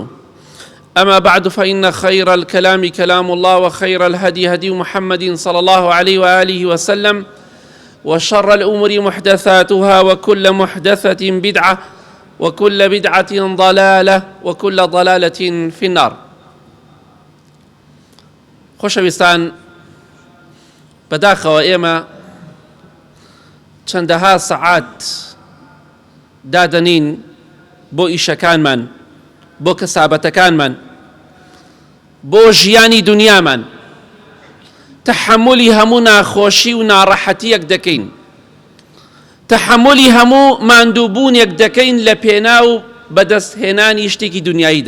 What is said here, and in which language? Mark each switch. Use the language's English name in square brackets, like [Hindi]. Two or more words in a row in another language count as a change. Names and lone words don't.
[Arabic] أما بعد، فإن خير الكلام كلام الله، وخير الهدي هدي محمد صلى الله عليه وآله وسلم، وشر الأمور محدثاتها، وكل محدثة بدعة، وكل بدعة ضلالة، وكل ضلالة في النار. [Central Kurdish] خۆشەویستان، بەداخەوە ئێمە چەندەها سەعات دادەنین بۆ ئیشەکانمان، بۆ کەسابەتەکانمان، بۆ ژیانی دنیامان، تەحەمولی هەموو ناخۆشی و ناڕەحەتیەک دەکەین، تەحەمولی هەموو ماندووبوونێک دەکەین لە پێناو بەدەستهێنانی شتێکی دنیاییدا.